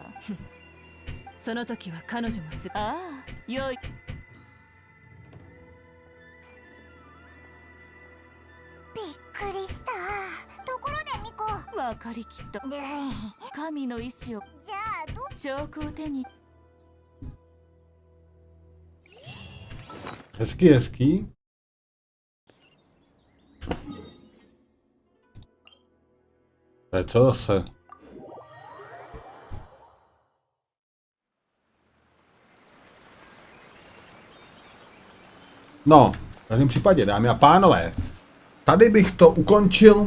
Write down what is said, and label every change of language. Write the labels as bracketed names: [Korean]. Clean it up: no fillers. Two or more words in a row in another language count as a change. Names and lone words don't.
[Japanese] その時は彼女もああよいびっくりした。ところでミコ。分かりきった神の意志をじゃあ証拠を手に [Czech] Hezký, hezký. To je co zase? No, v každém případě, dámy a pánové, tady bych to ukončil.